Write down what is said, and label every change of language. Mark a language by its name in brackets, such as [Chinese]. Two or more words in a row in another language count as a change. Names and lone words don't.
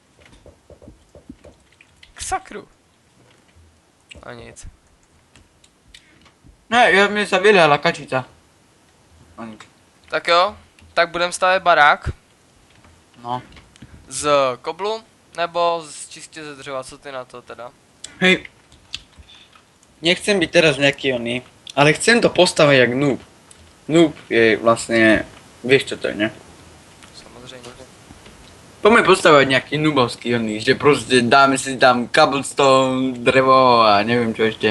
[Czech] K sakru. A nic. Ne, mě se vylehla kačica. No nic. Tak jo, tak budeme stavět barák No. z koblu nebo čistě ze dřeva, co ty na to teda? [Slovak] Hej. Nechcem byť teraz nejaký oný, ale chcem to postaviť jak noob. Noob je vlastne, vieš čo to je, ne? [Czech] Samozřejmě. [Slovak] Poďme postavať nejaký noobovský oný, že proste dáme si tam cobblestone, drevo a neviem čo ešte.